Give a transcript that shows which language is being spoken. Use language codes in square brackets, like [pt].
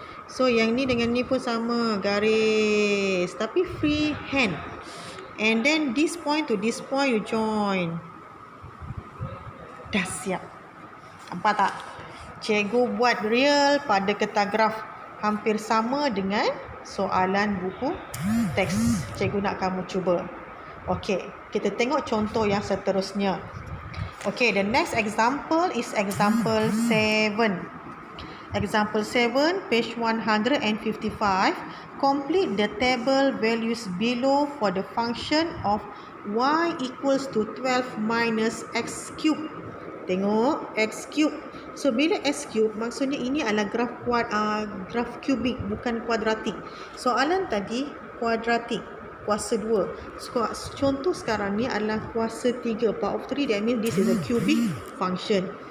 [ms] So yang ni dengan ni pun sama, garis. Tapi free hand. [en] And then this point to this point you join. [ms] Dah siap. Nampak tak? Cikgu buat real pada kertas graf hampir sama dengan soalan buku teks. Cikgu nak kamu cuba. Okey, kita tengok contoh yang seterusnya. [en] Okey, the next example is example 7. Example 7, page 155. Complete the table values below for the function of y equals to 12 minus x cube. [ms] Tengok, x cube. So, bila x cube, maksudnya ini adalah graf kubik, bukan kuadratik. Soalan tadi, kuadratik, kuasa 2. So, contoh sekarang ni adalah kuasa 3, [en] power of 3. That means this is a cubic function.